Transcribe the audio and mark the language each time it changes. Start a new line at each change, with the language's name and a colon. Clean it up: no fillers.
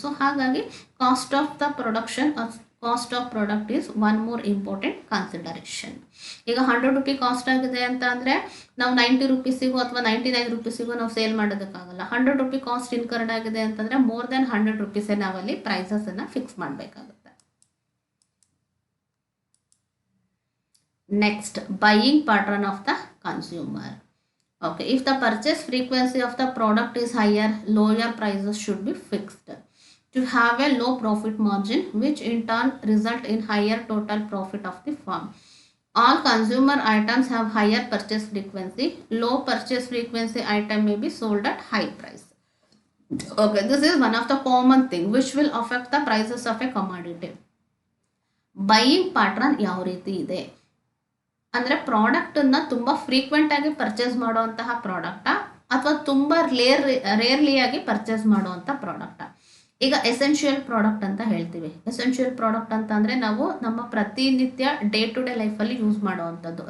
English: So ಹಾಗಾಗಿ cost of the production, cost of product is one more important consideration.
Kannada: ಈಗ 100 rupee cost ಆಗಿದೆ ಅಂತ ಅಂದರೆ ನಾವು 90 ರೂಪೀಸಿಗೂ ಅಥವಾ 99 ರೂಪೀಸಿಗೂ ನಾವು ಸೇಲ್ ಮಾಡೋದಕ್ಕಾಗಲ್ಲ. 100 ರೂಪಿ ಕಾಸ್ಟ್ ಇನ್ಕರ್ಡ್ ಆಗಿದೆ ಅಂತಂದರೆ ಮೋರ್ ದೆನ್ 100 ರೂಪೀಸೇ ನಾವಲ್ಲಿ ಪ್ರೈಸಸನ್ನು ಫಿಕ್ಸ್ ಮಾಡಬೇಕಾಗುತ್ತೆ.
English: Next, buying pattern of the consumer. Okay, if the purchase frequency of the product is higher, lower prices should be fixed to have a low profit margin, which in turn result in higher total profit of the firm. All consumer items have higher purchase frequency. Low purchase frequency item may be sold at high price. Okay, this is one of the common thing which will affect the prices of a commodity.
Kannada: Buying pattern ಯಾವ ರೀತಿ ಇದೆ ಅಂದರೆ ಪ್ರಾಡಕ್ಟನ್ನು ತುಂಬ ಫ್ರೀಕ್ವೆಂಟಾಗಿ purchase ಮಾಡುವಂತಹ ಪ್ರಾಡಕ್ಟಾ ಅಥವಾ ತುಂಬ ರೇರ್ಲಿಯಾಗಿ purchase ಮಾಡುವಂಥ ಪ್ರಾಡಕ್ಟಾ. ಈಗ ಎಸೆನ್ಷಿಯಲ್ ಪ್ರಾಡಕ್ಟ್ ಅಂತ ಹೇಳ್ತೀವಿ. ಎಸೆನ್ಷಿಯಲ್ ಪ್ರಾಡಕ್ಟ್ ಅಂತ ಅಂದರೆ ನಾವು ನಮ್ಮ ಪ್ರತಿನಿತ್ಯ ಡೇ ಟು ಡೇ ಲೈಫಲ್ಲಿ ಯೂಸ್ ಮಾಡುವಂಥದ್ದು.